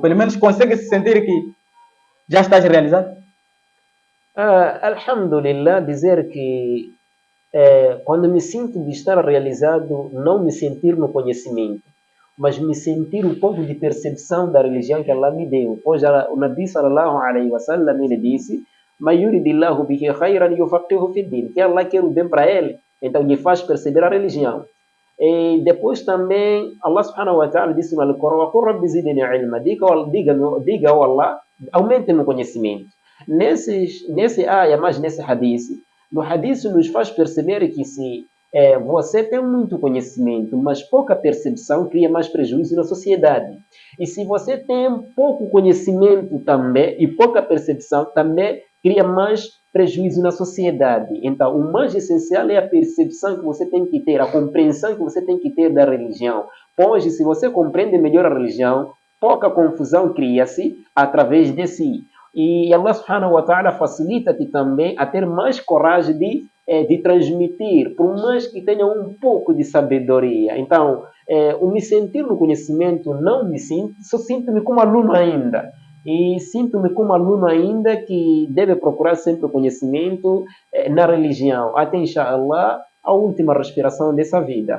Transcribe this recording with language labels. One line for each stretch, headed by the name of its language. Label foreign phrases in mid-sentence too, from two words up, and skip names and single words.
Portuguese: Pelo menos consegue se sentir que já estás realizado? Alhamdulillah, dizer que quando me sinto de estar realizado, não me sentir no conhecimento, mas me sentir um pouco de percepção da religião que Allah me deu. Pois o Nabi
Arabic: صلى الله عليه وسلم
Portuguese: ele disse:
Arabic: "ما يرد الله به خيرا يفقهه في الدين",
Portuguese: que Allah quer o bem para ele, então lhe faz perceber a religião. E depois também Allah
Arabic: سبحانه وتعالى
Portuguese: disse no Alcorão:
Arabic: "قل رب زدني علما",
Portuguese: diga ao Allah, aumente no conhecimento. Nesse ayah, mas nesse hadith, no hadith nos faz perceber que se você tem muito conhecimento, mas pouca percepção cria mais prejuízo na sociedade. E se você tem pouco conhecimento também e pouca percepção, também cria mais prejuízo na sociedade. Então, o mais essencial é a percepção que você tem que ter, a compreensão que você tem que ter da religião. Pois, se você compreende melhor a religião, pouca confusão cria-se através de si. E Allah
Arabic: سبحانه وتعالى
Portuguese: facilita-te também a ter mais coragem de transmitir, por mais que tenha um pouco de sabedoria. Então, o me sentir no conhecimento, não me sinto, só sinto-me como aluno ainda. E sinto-me como aluno ainda que deve procurar sempre o conhecimento na religião, até, inshallah, a última respiração dessa vida.